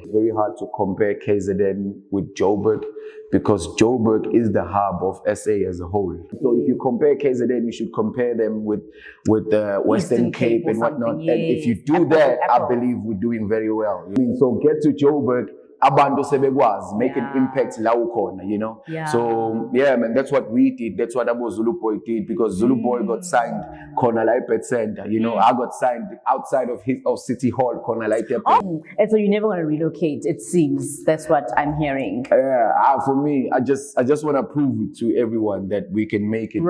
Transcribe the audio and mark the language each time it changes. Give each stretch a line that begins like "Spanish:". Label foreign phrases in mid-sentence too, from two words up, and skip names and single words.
English: Very hard to compare KZN with Joburg because Joburg is the hub of SA as a whole. So if you compare KZN, you should compare them with the Western Cape and whatnot. Yes. And if you do that, I believe we're doing very well. I mean, so get to Joburg,
Zulu: abantu sebekwazi,
English: make an impact
Zulu: la ukhona,
English: you know. So yeah, man, that's what we did. That's what Abo Zulu Boy did, because Zulu Boy got signed Corner Light Center. You know, I got signed outside of City Hall, Corner Light. And so you're never going to relocate, it seems. That's what I'm hearing. For me, I just want to prove to everyone that we can make it.